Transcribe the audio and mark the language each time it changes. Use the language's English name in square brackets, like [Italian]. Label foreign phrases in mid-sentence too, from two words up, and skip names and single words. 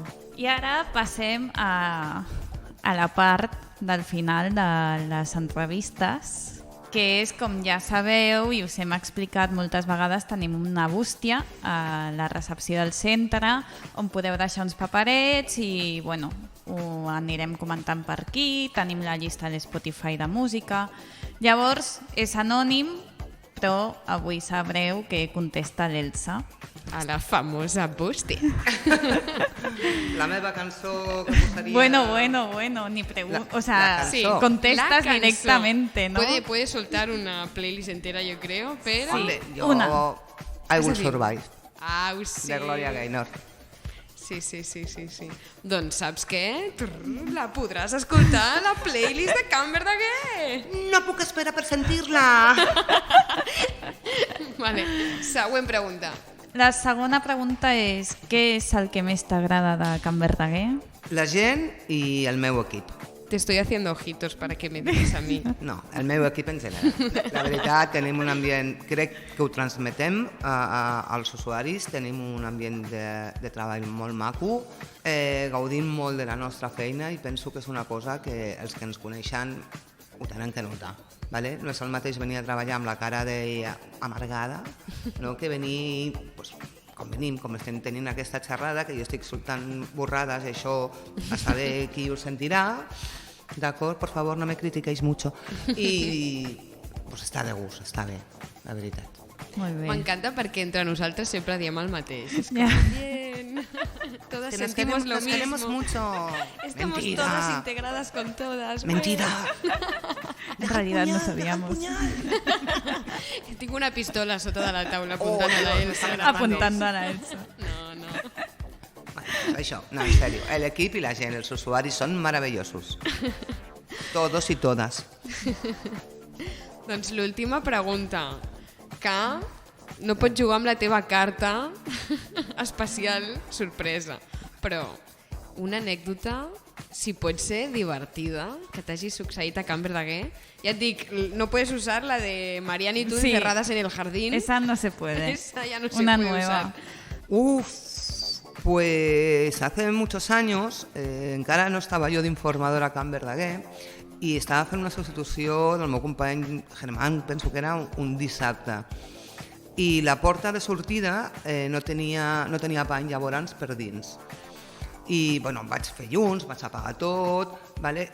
[Catalan] I ara passem a la part del final de les entrevistes, que és, com ja sabeu i us hem explicat moltes vegades, tenim una bústia a la recepció del centre on podeu deixar uns paperets i ho anirem comentant per aquí, tenim la llista de Spotify de música. Llavors, és anònim, però avui sabreu que contesta l'Elsa. A la famosa bústia. La meva cançó que posaria... [Spanish] Bueno, ni pregunto. O sea, sí, contestas directamente, ¿no? Puede soltar una playlist entera, yo creo, pero... [Catalan] Sí, jo... una. I Will Survive, Sí. de Gloria Gaynor. Sí. Doncs saps què? La podràs escoltar a la playlist de Can Verdaguer. No puc esperar per sentir-la. Vale, següent pregunta. La segona pregunta és: què és el que més t'agrada de Can Verdaguer? La gent i el meu equip. [Spanish] Te estoy haciendo ojitos para que me digas a mí. [Catalan] No, el meu equip en general. La veritat, tenim un ambient, crec que ho transmetem als usuaris, tenim un ambient de treball molt maco, gaudim molt de la nostra feina i penso que és una cosa que els que ens coneixen ho tenen que notar. Vale? No és el mateix venir a treballar amb la cara amargada, no? Que venir com venim, com estem tenint aquesta xerrada, que jo estic soltant borrades i això a saber qui ho sentirà, d'acord? [Spanish] Por favor, no me critiquéis mucho. [Catalan] I està de gust, està bé, la veritat. Molt bé. M'encanta perquè entre nosaltres sempre diem el mateix. És Ja. [Spanish] bien, todas sentimos lo Nos queremos mismo. mucho. Estamos Mentira. todas integradas con todas. Mentira. En realidad no sabíamos. [Catalan] Tinc una pistola sota de la taula apuntant a la Elsa. [Spanish] Apuntando a la Elsa. No. [Catalan] Això, no, en sèrio. L'equip i la gent, els usuaris són meravellosos. [Spanish] Todos y todas. [Catalan] Doncs l'última pregunta, que no pots jugar amb la teva carta especial sorpresa, però una anècdota, si pot ser divertida, que t'hagi succeït a Can Verdaguer. Ja et dic, [Spanish] no puedes usar la de Mariana y tú Sí. encerradas en el jardín. Esa no se puede. Esa ya no se Una puede nueva. usar. Pues hace muchos años, [Catalan] encara no estava jo d'informadora a Can Verdaguer i estava fent una substitució del meu company Germán, penso que era un dissabte. I la porta de sortida no tenia pany llavors per dins. I bueno, em vaig fer llums, vaig apagar tot, vale?